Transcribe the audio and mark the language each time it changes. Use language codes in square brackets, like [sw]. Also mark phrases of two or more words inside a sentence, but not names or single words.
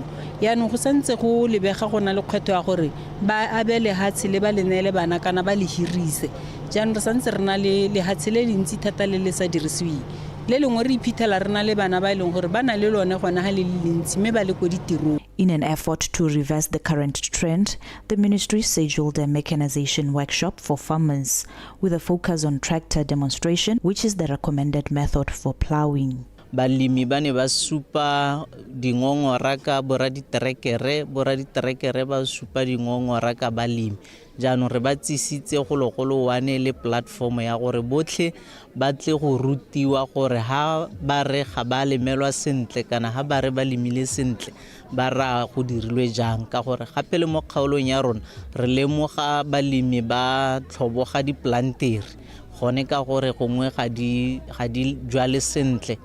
[tn] Yaanong go santse go lebega go na le kgwetho ya gore ba abele hatsi le ba lenele bana kana ba le hirise. Jaanong re santse re na le lehatsi le lentsi thata le le sa dirisiweng. Le lengwe re iphithela re na le bana ba ileng gore ba na le lone gona ga le lentsi mme ba le ko ditirong. [en] In an effort to reverse the current trend, the ministry scheduled a mechanization workshop for farmers with a focus on tractor demonstration, which is the recommended method for plowing. [tn] balemi ba ne ba supa dingongora ka boraditerekere ba supa dingongora ka balemi jaanong re ba tsisitse gologolo wane le platform ya gore botlhe ba tle go rutiwa gore ha ba re ga ba lemelwa sentle kana ha ba re ba lemile sentle ba ra go dirilwe jang ka gore gape le mo kgaolong ya rona re lemoga balemi ba tlhoboga diplantere gone ka gore gongwe ga di jwale sentle